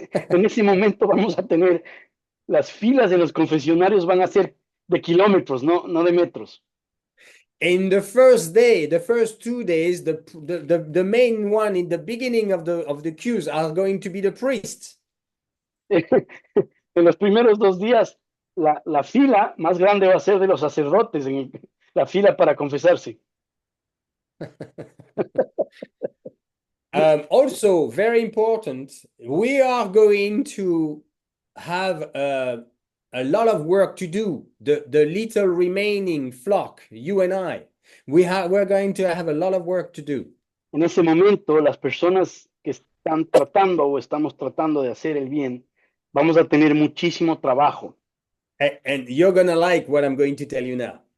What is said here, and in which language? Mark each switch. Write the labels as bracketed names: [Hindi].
[Spanish] En ese momento vamos a tener las filas de los confesionarios van a ser de kilómetros, no de metros. [English] In the first day, the first 2 days, the main one in the beginning of the queues are going to be the priests. [Spanish] En los primeros 2 días, la fila más grande va a ser de los sacerdotes, la fila para confesarse. [English] Also, very important, we are going to have a lot of work to do. The little remaining flock, you and I, we're going to have a lot of work to do. [Spanish] En ese momento, las personas que están tratando o estamos tratando de hacer el bien, vamos a tener muchísimo trabajo. [English] And you're going to like what I'm going to tell you now.